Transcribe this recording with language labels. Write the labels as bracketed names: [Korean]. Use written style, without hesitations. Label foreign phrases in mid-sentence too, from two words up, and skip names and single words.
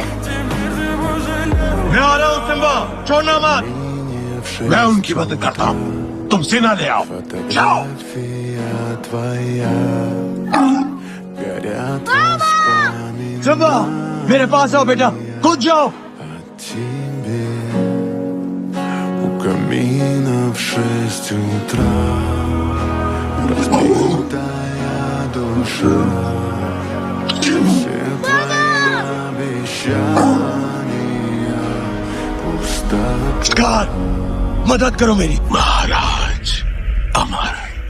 [Hindi] मैं आ रहा हूँ सिम्बा, छोड़ना मत। मैं उनकी मदद करता हूँ, तुम सेना ले आओ। जाओ। सिम्बा, मेरे पास आओ बेटा, कूद जाओ। [Russian] Камина в 6 утра, разбитая душа, все твои обещания пустота. [Hindi] मदद करो मेरी। महाराज अमर।